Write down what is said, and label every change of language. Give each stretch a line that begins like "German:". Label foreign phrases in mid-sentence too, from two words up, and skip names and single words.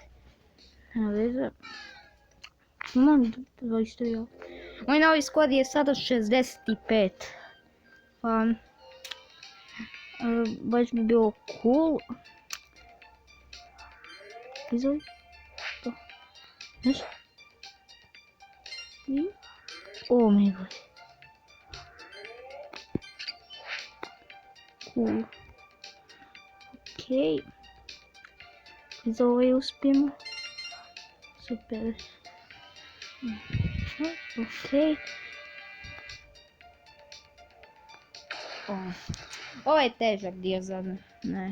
Croatian: Nema veze. Moj novi skor je sada 65. Pa baš bi bilo cool. Izvoli. To. Znaš?
English: Oh my god.
Croatian: Cool. Ok. Iz ovaj uspijem. Super. Ok. Ovo je težak dio za ne.